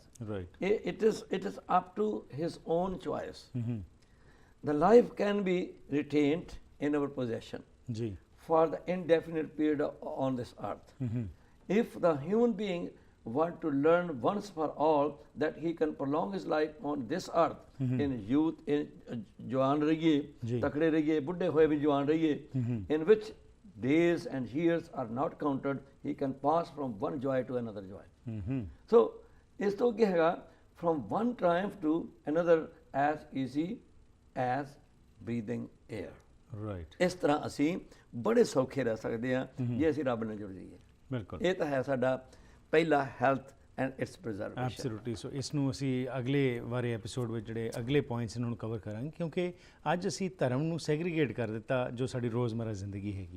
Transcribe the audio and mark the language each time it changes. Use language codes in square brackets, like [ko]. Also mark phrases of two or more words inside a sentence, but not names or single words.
[en] right It is up to his own choice. The life can be retained in our possession [pa] ਜੀ [en] for the indefinite period on this earth. If the human being want to learn once for all that he can prolong his life on this earth in youth, in [pa] ਜਵਾਨ ਰਹੀਏ, ਤਕੜੇ ਰਹੀਏ, ਬੁੱਢੇ ਹੋਏ ਵੀ ਜਵਾਨ ਰਹੀਏ, [en] in which days and years are not counted, he can pass from one joy to another joy. [pa] So ਇਸ ਤੋਂ ਕੀ ਹੈਗਾ, [en] from one triumph to another as easy as breathing air. ਰਾਈਟ [pa] ਇਸ ਤਰ੍ਹਾਂ ਅਸੀਂ ਬੜੇ ਸੌਖੇ ਰਹਿ ਸਕਦੇ ਹਾਂ ਜੇ ਅਸੀਂ ਰੱਬ ਨਾਲ ਜੁੜ ਜਾਈਏ। ਬਿਲਕੁਲ ਇਹ ਤਾਂ ਹੈ ਸਾਡਾ ਪਹਿਲਾ [en] health and its preservation. ਐਬਸੋਲੂਟਲੀ। [pa] ਸੋ ਇਸ ਨੂੰ ਅਸੀਂ ਅਗਲੇ ਵਾਰੇ ਐਪੀਸੋਡ ਵਿੱਚ ਜਿਹੜੇ ਅਗਲੇ ਪੁਆਇੰਟਸ ਇਹਨਾਂ ਨੂੰ ਕਵਰ ਕਰਾਂਗੇ, ਕਿਉਂਕਿ ਅੱਜ ਅਸੀਂ ਧਰਮ ਨੂੰ ਸੈਗਰੀਗੇਟ ਕਰ ਦਿੱਤਾ ਜੋ ਸਾਡੀ ਰੋਜ਼ਮਰਾ ਜ਼ਿੰਦਗੀ ਹੈਗੀ।